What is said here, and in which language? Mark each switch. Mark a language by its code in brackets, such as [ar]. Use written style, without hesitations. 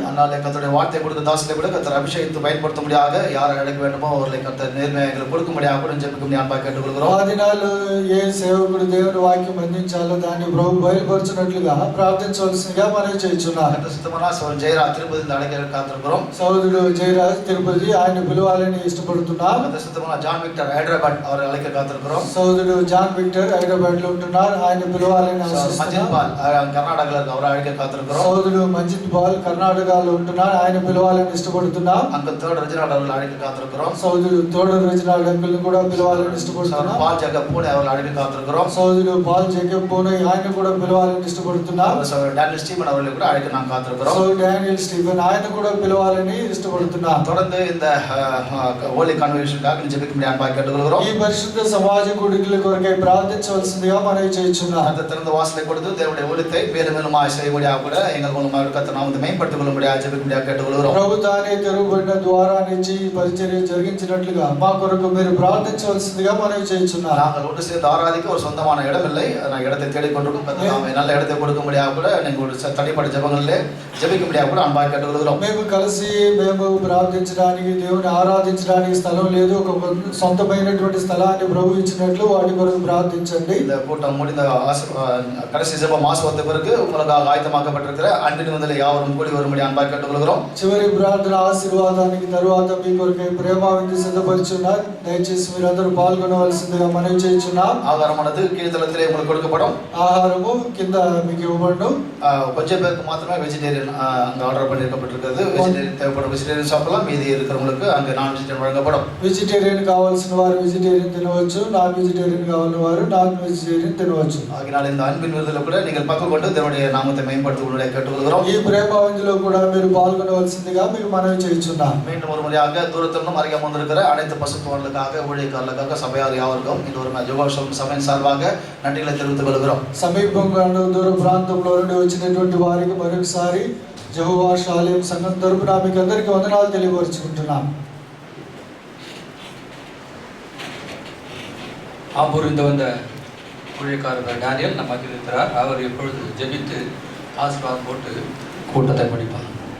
[ta] அதனால கர்த்தருடைய வார்த்தை கொடுத்த தாசனை கூட கர்த்தர் அபிஷேகத்தை பயன்படுத்தும்படியாக யார் அழைக்க வேண்டுமோ அவர்களை கர்த்தர் நேர்மையாக கொடுக்கும்படியாக கூட ஜெபிக்கும்படி அன்பாக கேட்டுக்கொள்கிறோம். [te] ఆ దినాలు ఏ సేవకుడు దేవుని వాక్యం అందించాలో దాన్ని ప్రభు బయలుపరచినట్లుగా ప్రార్థించవలసిందిగా మనవి చేయుచున్నాం. [ta] கர்த்தர் சித்தமானால் சகோதரன் ஜெயரா திருப்பதியில் அழைக்க காத்திருக்கிறோம். [te] సోదరుడు జయరాజ్ తిరుపతి ఆయన పిలవాలని ఇష్టపడుతున్నాం. [ta] கர்த்தர் சித்தமானால் ஜான் விக்டர் ஹைதராபாத் அவரை அழைக்க காத்திருக்கிறோம். [te] సోదరుడు జాన్ విక్టర్ హైదరాబాద్ లో ఉంటున్నారు, ఆయన పిలవాలని [ta] மஞ்சித் பால் கர்நாடகாவில் அவரை அழைக்க காத்திருக்கிறோம். [te] సోదరుడు మంజిత్ బాల్ కర్ణాటకలో ఉంటున్నారు, ఆయన పిలవాలని ఇష్టపడుతున్నాం. [ta] அங்கு தேர்ட் ரஜினாட் அவர்கள் அழைக்க காத்திருக்கிறோம். [te] సోదరుడు తోడరు రచనాడు అంకుల్ని కూడా పిలవాలని ఇష్టపడుతున్నాం. [ta] பால் ஜக பூனே அவர்கள் அழைக்க காத்திருக்கிறோம். [te] సోదరుడు పాల్ Paul Jacob Bono ఆయన కూడా పిలవాలని ఇష్టపడుతున్నా. [ta] சகோதரர் டேனியல் ஸ்டீபன் அவர்களை கூட அழைக்க நாம் காத்திருக்கிறோம். [te] So Daniel Stephen ఆయన కూడా పిలవాలని ఇష్టపడుతున్నా. [ta] தொடர்ந்து இந்த ஹோலி கன்வென்ஷனுக்காக ஜெபிக்கும்படி அன்பாக கேட்டுக்கொள்கிறோம். [te] ఈ పరిశుద్ధ సమాజ కూడికల కొరకై ప్రార్థించవలసిందిగా మనవి చేయుచున్నాం. [ta] அந்த திறந்த வாசலை கொடுத்து தேவனுடைய ஊழியத்தை மேலும் மேலும் செய்யும்படியாக கூட எங்கள் மூலமாக கர்த்தர் நாமத்தை மேம்படுத்திக் கொள்ளும்படியாக ஜெபிக்கும்படியாக கேட்டுக்கொள்கிறோம். [te] ప్రభు తానే తెరువబడిన ద్వారాన్నిచ్చి ఈ పరిచర్య జరిగించినట్లుగా మా కొరకు మీరు ప్రార్థించవలసిందిగా మనవి చేయుచున్నాం. [ta] நாங்கள் ஒன்று சேர்ந்து ஆராதிக்க ஒரு சொந்தமான இடம் இல்லை. இடத்தை தேடிக்கொண்டிருக்கும். நல்ல இடத்தை கொடுக்கும்படியாக கூட நீங்கள் தனிப்பட்ட ஜெபங்களிலே ஜெபிக்கும்படியாக கூட அன்பாக கேட்டுக்கொள்கிறோம். [te] మేము ప్రార్థించడానికి దేవుని ఆరాధించడానికి స్థలం లేదు. ఒక సొంతమైనటువంటి స్థలాన్ని ప్రభు ఇచ్చినట్లు వాటి కొరకు ప్రార్థించండి. [ta] இந்த கூட்டம் முடிந்த கடைசி ஜெபம் ஆசீர்வாதத்தை பிறகு உங்களுக்காக ஆயத்தமாக்கப்பட்டிருக்கிற அன்பின் முதலில் யாவரும் கூடி வரும்படி அன்பாக கேட்டுக்கொள்கிறோம். [te] చివరి ప్రార్థన ఆశీర్వాదానికి తరువాత మీ కొరకై ప్రేమావిందు సిద్ధపరిచున్నారు. దయచేసి మీరందరూ పాల్గొనవలసిందిగా మనవి చేయుచున్నాం. [ta] ஆகாரமானது கீழ்த்தளத்திலே உங்களுக்கு கொடுக்கப்படும். [te] ఆహారము కింద మీకు ఇవ్వబడును. [ta] கொஞ்சம் பேருக்கு மாத்திரமே வெஜிடேரியன் அங்கே ஆர்டர் பண்ணியிருக்கப்பட்டிருக்கிறது. வெஜிடேரியன் தேவைப்படும் வெஜிடேரியன் சாப்பிடலாம். மீதி இருக்கிறவங்களுக்கு அங்கே நான் வெஜிடேரியன் வழங்கப்படும். [te] వెజిటేరియన్ కావాల్సిన వారు వెజిటేరియన్ తినవచ్చు. నాన్ వెజిటేరియన్ కావాలని వారు నాన్ వెజిటేరియన్ తినవచ్చు. [ta] ஆகினால் இந்த அன்பின் விருதில் கூட நீங்கள் பங்கு கொண்டு தேவனுடைய நாமத்தை மேம்படுத்துவதை கேட்டுக்கொள்கிறோம். [te] ఈ ప్రేమావిందులో కూడా మీరు పాల్గొనవలసిందిగా మీకు మనవి చేయుచున్నాం. [ta] மீண்டும் ஒரு முறையாக தூரத்திலும் அருகே வந்திருக்கிற அனைத்து பசுத்தோர்களுக்காக ஊழியக்காரர்களுக்காக சபையார் யாவருக்கும் இந்த ஒரு ஜோகாஷம் சபையின் சார்பாக நன்றிகளை தெரிவித்துக் கொள்கிறோம். [te] సమీపంగా దూర ప్రాంతంలో నుండి వచ్చినటువంటి వారికి మరొకసారి యెహోవా షాలేం సంఘం తరపున మీకు అందరికీ వందనాలు తెలియపరుచుకుంటున్నాం. [ta] ஆம்பூரிந்து வந்த ஊழியக்காரர் டேனியல் நம்ம மத்தியில் இருக்கிறார். அவர் எப்பொழுது ஜெபித்து ஆசீர்வாதம் போட்டு கூட்டத்தை முடிப்பார்.